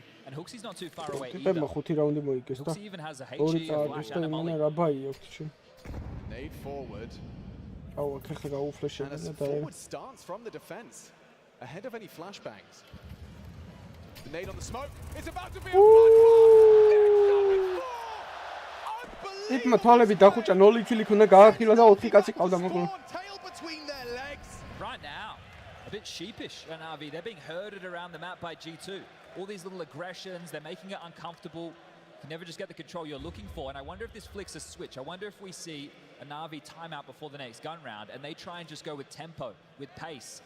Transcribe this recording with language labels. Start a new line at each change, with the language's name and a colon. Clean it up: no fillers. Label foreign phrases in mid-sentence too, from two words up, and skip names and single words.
English: And Huxey's not too far away either. Huxey even has a HG, a flash, and a molly. Nade forward. Oh, and a forward stance from the defense, ahead of any flashbangs. The nade on the smoke. It's about to be a bloodbath.
Georgian: იტმა თვალები დახუჭა 0 ქილი ქონდა გაახილა და 4 კაცი ყავდა მოკლე.
English: Right now, a bit sheepish at NaVi. They're being herded around the map by G2. All these little aggressions, they're making it uncomfortable. You can never just get the control you're looking for. And I wonder if this flicks a switch. I wonder if we see a NaVi timeout before the next gun round and they try and just go with tempo, with pace.